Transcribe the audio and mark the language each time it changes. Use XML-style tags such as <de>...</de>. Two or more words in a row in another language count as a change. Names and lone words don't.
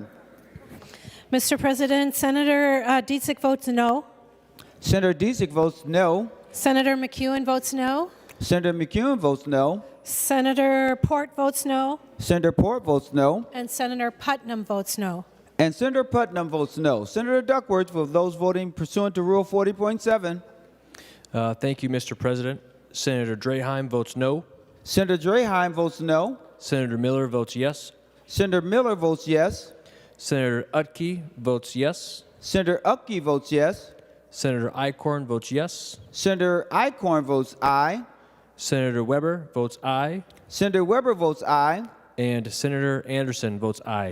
<en>Mr. President, Senator Dietzig votes no. Senator Dietzig votes no. Senator McEwen votes no. Senator McEwen votes no. Senator Port votes no. Senator Port votes no. And Senator Putnam votes no. And Senator Putnam votes no. Senator Duckworth, for those voting pursuant to Rule 40.7. Thank you, Mr. President. Senator Draheim votes no. Senator Draheim votes no. Senator Miller votes yes. Senator Miller votes yes. Senator Utke votes yes. Senator Utke votes yes. Senator Eichhorn votes yes. Senator Eichhorn votes aye. Senator Weber votes aye. Senator Weber votes aye. And Senator Anderson votes aye.</en>